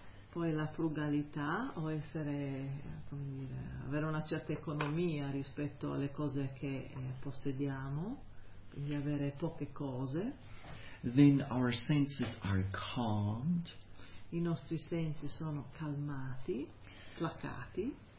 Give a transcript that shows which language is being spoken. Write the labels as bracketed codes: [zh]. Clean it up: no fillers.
[it] Poi la frugalità, o essere, come dire, avere una certa economia rispetto alle cose che possediamo. Di avere poche cose. [en] Then our senses are calmed. [it] I nostri sensi sono calmati, placati.